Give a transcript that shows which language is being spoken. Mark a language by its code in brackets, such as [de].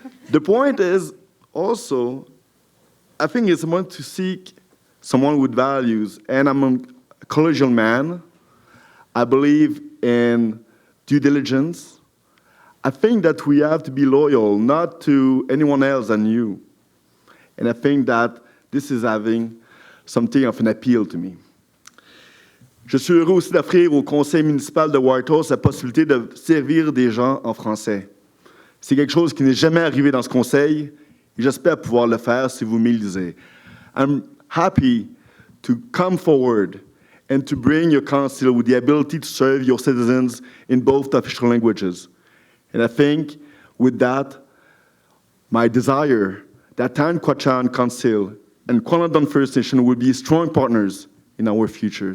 [en] The point is also, I think it's important to seek someone with values, and I'm a collegial man. I believe in due diligence. I think that we have to be loyal, not to anyone else than you. And I think that this is having something of an appeal to me. [fr] Je suis heureux aussi d'offrir au conseil municipal de Whitehorse la possibilité de servir des gens en français. C'est quelque chose qui n'est jamais arrivé dans ce conseil, et j'espère pouvoir le faire si vous m'élisez. [en] I'm happy to come forward and to bring your council with the ability to serve your citizens in both official languages. And I think with that, my desire that Tan Quachan Council and Kwanadon First Nation will be strong partners in our future.